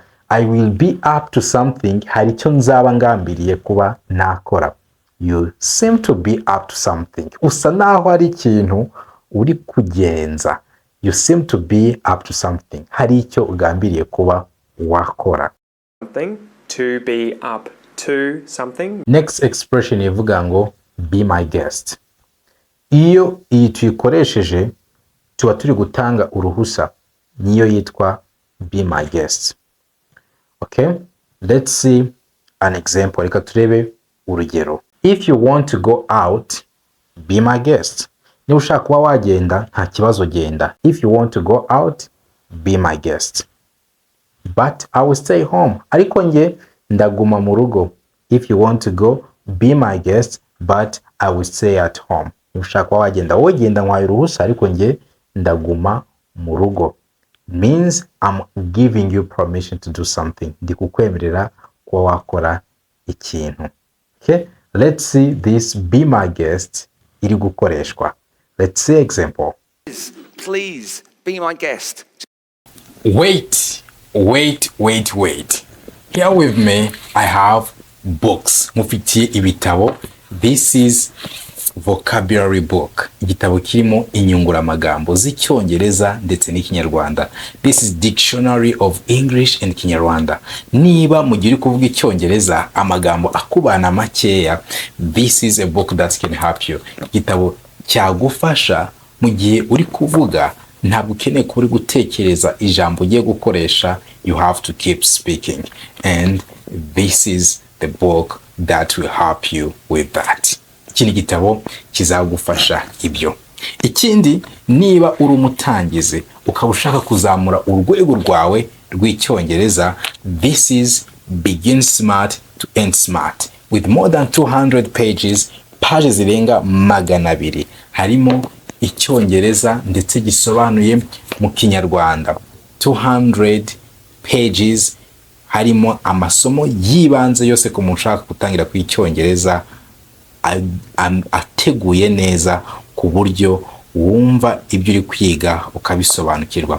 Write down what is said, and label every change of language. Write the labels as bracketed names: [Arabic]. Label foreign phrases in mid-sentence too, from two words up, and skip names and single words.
[English] I will be up to something, [Kinyarwanda] hari icyo nzaba ngambiriye kuba nakora. [English] You seem to be up to something. [Kinyarwanda] Usa naho hari ikintu uri kugenza. [English] You seem to be up to something. [Kinyarwanda] Hari icyo ugambiriye kuba wakora. [English] Something, to be up to something. [Kinyarwanda] Next expression ivuga ngo [English] be my guest. [Kinyarwanda] Iyo iyi tuyikoresheje tuba turi gutanga uruhusa, niyo yitwa [English] be my guest. [Kinyarwanda] Okay? [English] Let's see an example. [Kinyarwanda] Reka turebe urugero. [English] If you want to go out, be my guest. [Kinyarwanda] Niba ushaka kuba wagenda, nta kibazo genda. [English] If you want to go out, be my guest. But I will stay home. [Kinyarwanda] Ariko nge ndaguma mu rugo. [English] If you want to go, be my guest, but I will stay at home. [Kinyarwanda] Niba ushaka kuba wagenda, wowe genda nkwaye uruhusa, ariko nge ndaguma mu rugo. [English] Means I'm giving you permission to do something. [Kinyarwanda] Ndi kukwemerera kuba wakora ikintu. [English] Okay? Let's see this be my guest [Kinyarwanda] iri gukoreshwa. [English] Let's see example. Please be my guest. Wait. Here with me I have books. [Kinyarwanda] Mufitiye ibitabo. [English] This is vocabulary book. [Kinyarwanda] Igitabo kirimo inyunguramagambo z'Icyongereza ndetse n'Ikinyarwanda. [English] This is dictionary of English and Kinyarwanda. [Kinyarwanda] Niba mu gihe uri kuvuga Icyongereza amagambo akubana makeya, [English] this is a book that can help you. [Kinyarwanda] Igitabo cyagufasha mu gihe uri kuvuga ntabwo ukeneye kuba uri gutekereza ijambo ugiye gukoresha. [English] You have to keep speaking, and this is the book that will help you with that. [Kinyarwanda] Ikindi gitabo kizagufasha ibyo. Ikindi, niba uri umutangizi ukaba ushaka kuzamura urwego rwawe rw'Icyongereza, [English] this is Begin Smart to End Smart with more than 200 pages, [Kinyarwanda] pages zirenga 200. Harimo Icyongereza ndetse gisobanuye mu Kinyarwanda. 200 pages, harimo amasomo yibanze yose ku muntu ushaka gutangira ku Icyongereza. I iteguye neza ku buryo wumva ibyo uri kwiga ukabisobanukirwa.